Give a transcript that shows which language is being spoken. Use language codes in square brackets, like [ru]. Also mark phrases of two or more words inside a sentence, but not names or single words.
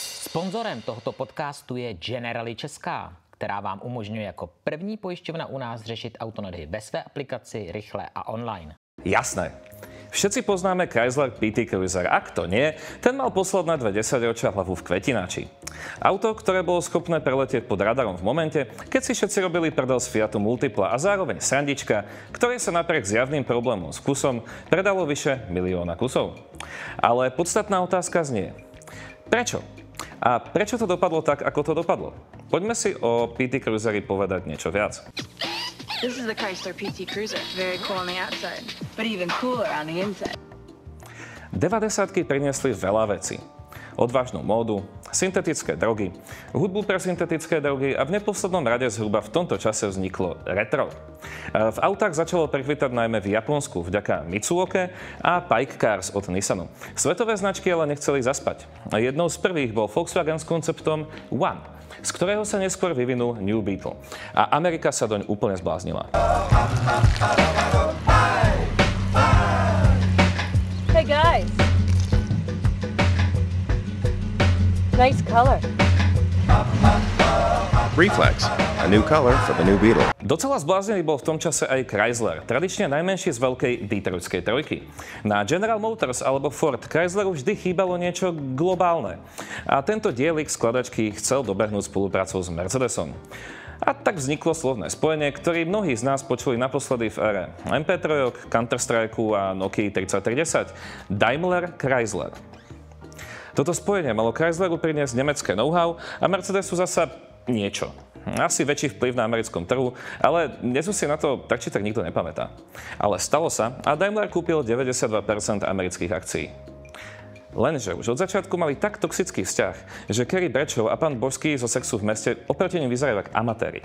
[cs] Sponzorem tohoto podcastu je Generali Česká, která vám umožňuje jako první pojišťovna u nás řešit autonehody ve své aplikaci, rychle a online. [sk] Jasné. Všetci poznáme Chrysler PT Cruiser. Ak to nie, ten mal posledné 2 desaťročia hlavu v kvetináči. Auto, ktoré bolo schopné preletieť pod radarom v momente, keď si všetci robili prdel z Fiatu Multipla a zároveň srandička, ktoré sa napriek zjavným problémom s kusom predalo vyše 1 000 000 kusov. Ale podstatná otázka znie: prečo? A prečo to dopadlo tak, ako to dopadlo? Poďme si o PT Cruiseri povedať niečo viac. [en] This is the Chrysler PT Cruiser. Very cool on the outside, but even cooler on the inside. [sk] 90-ky priniesli veľa vecí. Odvážnu módu, syntetické drogy, hudbu pre syntetické drogy a v neposlednom rade zhruba v tomto čase vzniklo retro. V autách začalo prekvitať najmä v Japonsku vďaka Mitsuoke a Pike Cars od Nissanu. Svetové značky ale nechceli zaspať. Jednou z prvých bol Volkswagen s konceptom One, z ktorého sa neskôr vyvinul New Beetle. A Amerika sa doň úplne zbláznila. [en] Hey guys. Nice color. Reflex, a new color for the new Beetle. [sk] Docela zbláznený bol v tom čase aj Chrysler, tradične najmenší z veľkej detroitskej trojky. Na General Motors alebo Ford Chrysleru vždy chýbalo niečo globálne. A tento dielik skladačky chcel dobehnúť spoluprácou s Mercedesom. A tak vzniklo slovné spojenie, ktoré mnohí z nás počuli naposledy v ére MP3, Counter-Strike a Nokia 3310. Daimler Chrysler. Toto spojenie malo Chrysleru priniesť nemecké know-how a Mercedesu zasa niečo. Asi väčší vplyv na americkom trhu, ale dnes si na to tak či tak nikto nepamätá. Ale stalo sa a Daimler kúpil 92% amerických akcií. Lenže už od začiatku mali tak toxický vzťah, že Carrie Bradshaw a pán Božský zo Sexu v meste oproti nim vyzerajú ako amatéri.